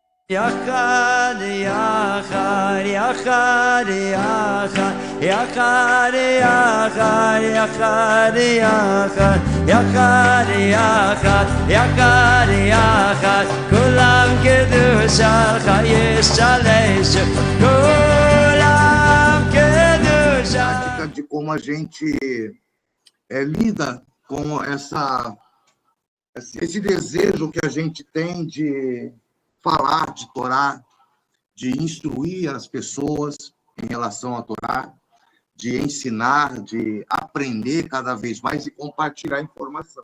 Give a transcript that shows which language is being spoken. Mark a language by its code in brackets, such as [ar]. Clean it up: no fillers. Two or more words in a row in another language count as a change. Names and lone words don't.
[he] יחד יחד יחד יחד יחד יחד יחד יחד יחד יחד יחד יחד כולם קדושתך ישתלשו כולם קדושתך. [pt] De como a gente lida com esse desejo que a gente tem de falar de Torá, de instruir as pessoas em relação à Torá, de ensinar, de aprender cada vez mais e compartilhar informação.